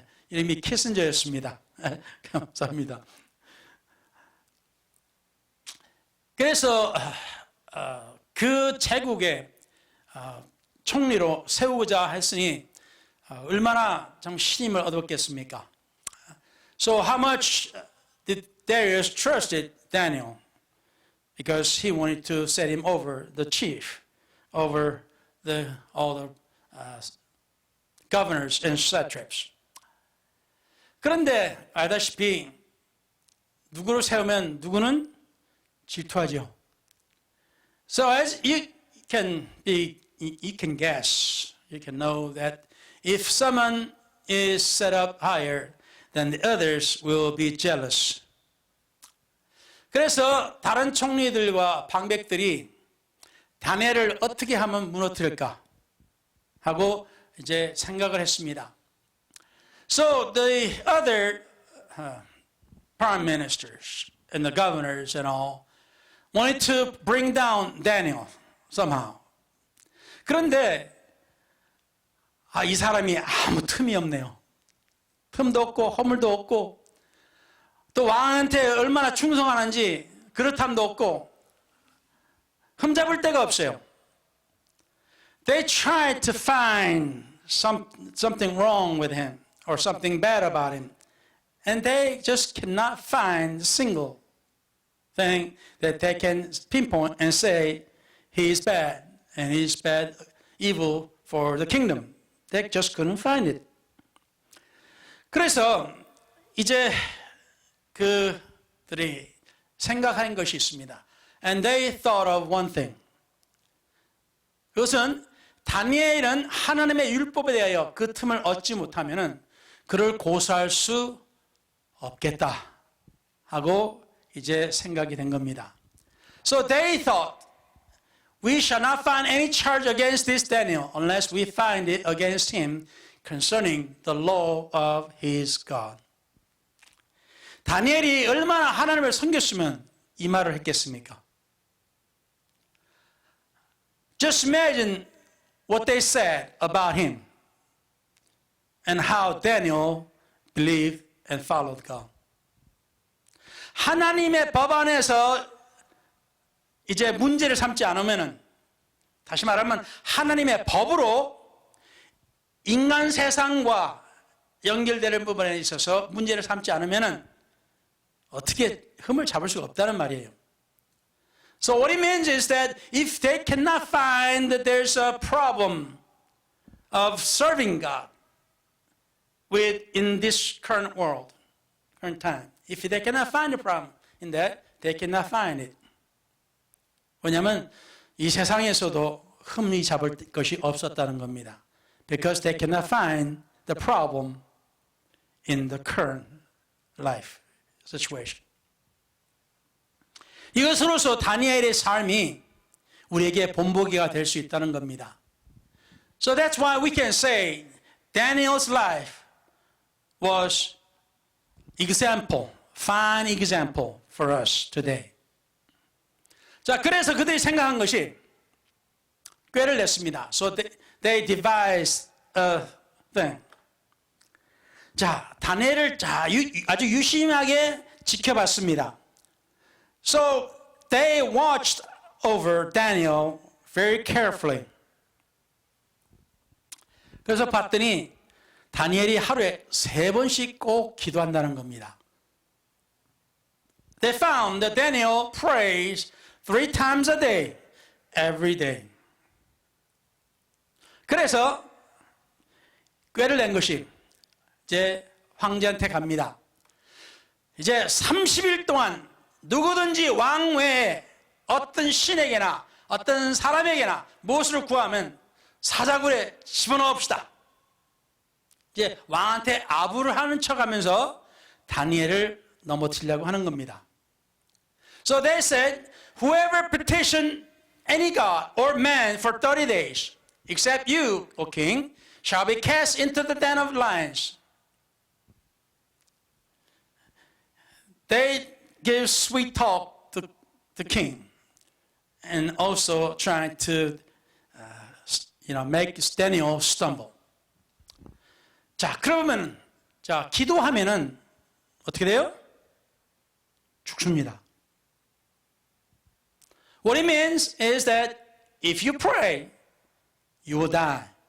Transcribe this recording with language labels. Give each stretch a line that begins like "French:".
Korean: 이름이 키신저였습니다. 감사합니다. 그래서 그 제국의 총리로 세우고자 했으니 얼마나 참 신임을 얻었겠습니까?
English: So how much did Darius trusted Daniel? Because he wanted to set him over the chief, over all the governors and satraps.
Korean: 그런데 알다시피 누구를 세우면 누구는 질투하죠.
English: So as you can guess, you can know that if someone is set up higher, then the others will be jealous.
Korean: 그래서 다른 총리들과 방백들이 다니엘을 어떻게 하면 무너뜨릴까 하고 이제 생각을 했습니다.
English: So the other prime ministers and the governors and all wanted to bring down Daniel somehow.
Korean: 그런데 이 사람이 아무 틈이 없네요. 틈도 없고 허물도 없고 또 왕한테 얼마나 충성하는지 그렇담도 없고 흠잡을 데가 없어요.
English: They tried to find something wrong with him or something bad about him, and they just cannot find a single thing that they can pinpoint and say he is bad and he is bad, evil for the kingdom. They just couldn't find it.
Korean: 그래서 이제 그들이 생각한 것이 있습니다.
English: And they thought of one thing.
Korean: 그것은 다니엘은 하나님의 율법에 대하여 그 틈을 얻지 못하면은 그를 고소할 수 없겠다 하고 이제 생각이 된 겁니다.
English: So they thought, we shall not find any charge against this Daniel unless we find it against him concerning the law of his God.
Korean: 다니엘이 얼마나 하나님을 섬겼으면 이 말을 했겠습니까?
English: Just imagine what they said about him and how Daniel believed and followed God.
Korean: 하나님의 법 안에서 이제 문제를 삼지 않으면은, 다시 말하면 하나님의 법으로 인간 세상과 연결되는 부분에 있어서 문제를 삼지 않으면은 어떻게 흠을 잡을 수가 없다는 말이에요.
English: So what it means is that if they cannot find that there's a problem of serving God in this current world, current time, if they cannot find a problem in that, they cannot find it.
Korean: 왜냐하면 이 세상에서도 흠이 잡을 것이 없었다는 겁니다.
English: Because they cannot find the problem in the current life situation.
Korean: 이것으로서 다니엘의 삶이 우리에게 본보기가 될 수 있다는 겁니다.
English: So that's why we can say Daniel's life was example, fine example for us today.
Korean: 자, 그래서 그들이 생각한 것이 꾀를 냈습니다.
English: So they devised a thing.
Korean: 자, 다니엘을 아주 유심하게 지켜봤습니다.
English: So they watched over Daniel very carefully.
Korean: 그래서 봤더니 다니엘이 하루에 3번씩 꼭 기도한다는 겁니다.
English: They found that Daniel prays 3 times a day, every day.
Korean: 그래서 꾀를 낸 것이 이제 황제한테 갑니다. 이제 30일 동안 누구든지 왕 외에 어떤 신에게나 어떤 사람에게나 무엇을 구하면 사자굴에 집어넣읍시다. 이제 왕한테 아부를 하는 척하면서 다니엘을 넘어뜨리려고 하는 겁니다.
English: So they said, whoever petition any god or man for 30 days, except you, O king, shall be cast into the den of lions. They give sweet talk to the king, and also trying to, make Daniel stumble.
Korean: 자, 그러면 기도하면은 어떻게 돼요? 죽습니다.
English: What it means is that if you pray, you will die.